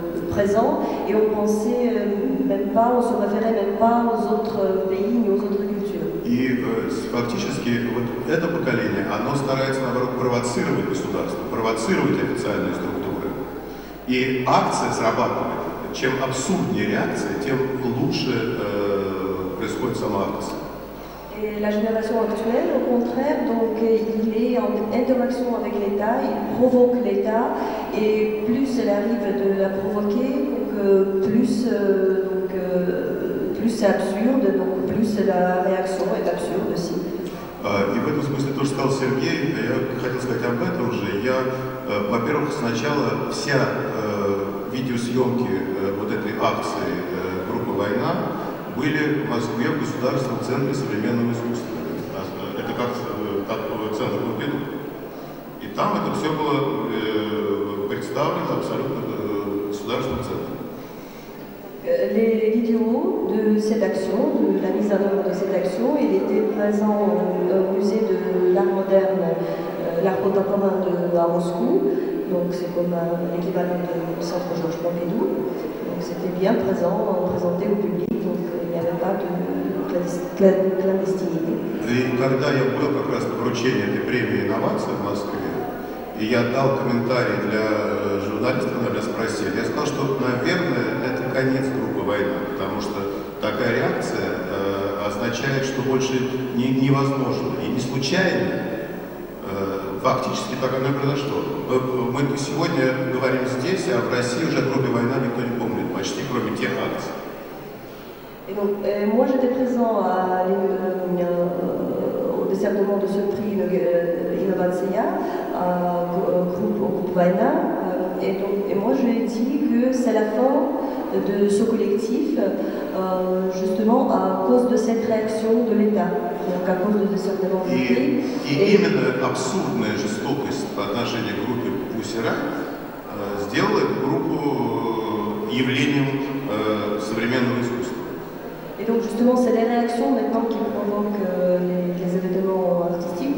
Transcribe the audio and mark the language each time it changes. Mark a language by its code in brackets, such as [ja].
[fr] présent, et on pensait même pas, on se référait même pas aux autres pays ni aux autres cultures. [ru] И фактически вот это поколение, оно старается, наоборот, провоцировать государство, провоцировать официальные структуры. И акция срабатывает. Чем абсурднее реакция, тем лучше происходит сама акция. [fr] Et la génération actuelle, au contraire, donc il est en interaction avec l'État, il provoque l'État, et plus elle arrive de la provoquer, donc plus c'est absurde, donc plus la réaction est absurde aussi. [ru] И в этом смысле тоже сказал Сергей, я хотел сказать об этом же. Во-первых, сначала вся видеосъемки вот этой акции группы «Война» были в Москве в Государственном центре современного искусства. Это как центр Помпиду. И там это все было представлено абсолютно государственным центром. [fr] Les vidéos de cette action, de la mise en œuvre de cette action, il était présent au musée de l'art moderne, l'art contemporain à Moscou, donc c'est comme l'équivalent du centre Georges Pompidou. Donc c'était bien présent, présenté au public, donc il n'y avait pas de clandestinité. [ru] И когда я был как раз на вручении этой премии «Инновации» в Москве, и я дал комментарий для журналистов, когда меня спросили, я сказал, что, наверное, это конец группы «Война», потому что такая реакция означает, что больше невозможно. И не случайно, фактически так оно и произошло. Мы сегодня говорим здесь, а в России уже о группе «Война» никто не помнит, почти кроме тех акций. [fr] Et donc, moi j'étais présent au décernement de ce prix Innovatsia au groupe Vaina, et moi je lui ai dit que c'est la fin de ce collectif, justement à cause de cette réaction de l'État, donc à cause de décernement du prix. [ru] И именно абсурдная жестокость по отношению к группе Pussy Riot сделала эту группу явлением современного искусства. [fr] Et donc justement, c'est les réactions maintenant qui provoquent les événements artistiques.